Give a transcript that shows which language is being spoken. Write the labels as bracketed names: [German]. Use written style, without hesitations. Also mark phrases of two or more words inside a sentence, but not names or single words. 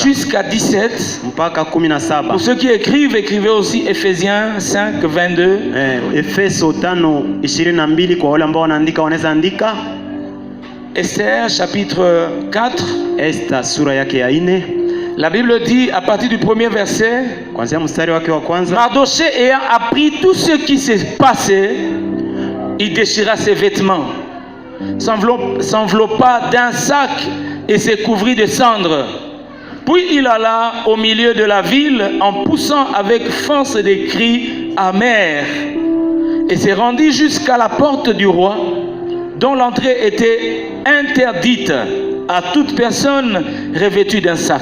[French] jusqu'à 17. [Swahili] mpaka 17. [French] Pour ceux qui écrivent, écrivez aussi Ephésiens 5, 22 [Swahili] Efeso 5:22 kwa wale ambao wanaandika wanaweza andika. [French] Esther chapitre 4. [Swahili] Esther sura yake ya 4. [French] La Bible dit à partir du premier verset, [Swahili] Kuanzia mstari wake wa kwanza. [French] Mardoché ayant appris tout ce qui s'est passé, il déchira ses vêtements, s'enveloppa d'un sac et se couvrit de cendres. Puis il alla au milieu de la ville en poussant avec force des cris amers et se rendit jusqu'à la porte du roi, dont l'entrée était interdite à toute personne revêtue d'un sac.